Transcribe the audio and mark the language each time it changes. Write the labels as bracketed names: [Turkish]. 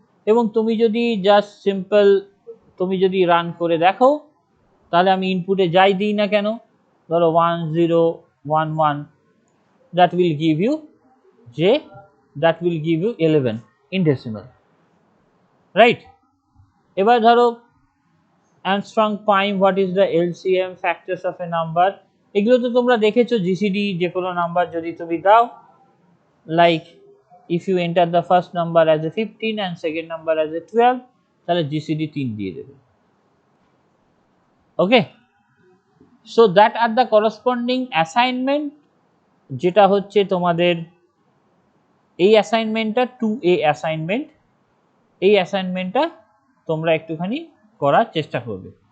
[Bangla] এবং তুমি যদি জাস্ট সিম্পল তুমি যদি রান করে দেখো, তাহলে আমি ইনপুটে যাই দিই না কেন, ধরো 1011, [English] that will give you j, that will give you 11 in decimal, right? [Bangla] এবার ধরো [English] Armstrong prime, what is the LCM factors of a number, [Bangla] এগুলো তো তোমরা দেখেছো, জিসিডি যে কোনো নাম্বার যদি তুমি দাও, [English] like if you enter the first number as a 15 and second number as a 12, [Bangla] তাহলে জিসিডি 3 দিয়ে দেবে। [English] okay, so that are the corresponding assignment, [Bangla] যেটা হচ্ছে তোমাদের এই অ্যাসাইনমেন্টটা 2A অ্যাসাইনমেন্ট, এই অ্যাসাইনমেন্টটা তোমরা একটুখানি করার চেষ্টা করবে।